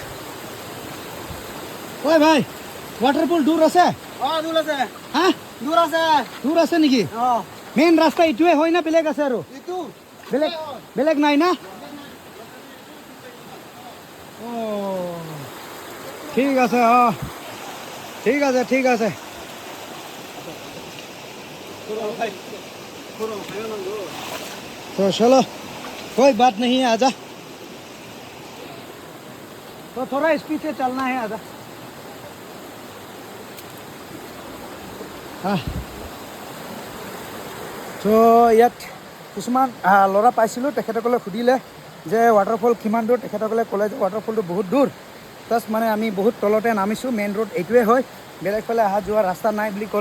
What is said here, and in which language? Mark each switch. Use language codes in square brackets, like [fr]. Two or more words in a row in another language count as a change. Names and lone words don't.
[as] ভাই, ৱাটাৰফল দূৰ আছে? দূৰ আছে। দূৰ আছে নেকি? মেইন ৰাস্তা এইটোৱে হয় না বেলেগ আছে আৰু? বেলেগ নাই না? ঠিক আছে, ঠিক আছে। [hi] तो चलो कोई बात नहीं है, आजा। तो थोड़ा स्पीड से चलना है, आजा। [as] তো ইয়াত কিছুমান ল'ৰা পাইছিলোঁ, তেখেতসকলে সুধিলে যে ৱাটাৰফল কিমান দূৰ। তেখেতসকলে ক'লে যে ৱাটাৰফলটো বহুত দূৰ, প্লাছ মানে আমি বহুত তলতে নামিছোঁ, [en] main road [as] এইটোৱে হয়, বেলেগফালে অহা যোৱা ৰাস্তা নাই বুলি ক'লে।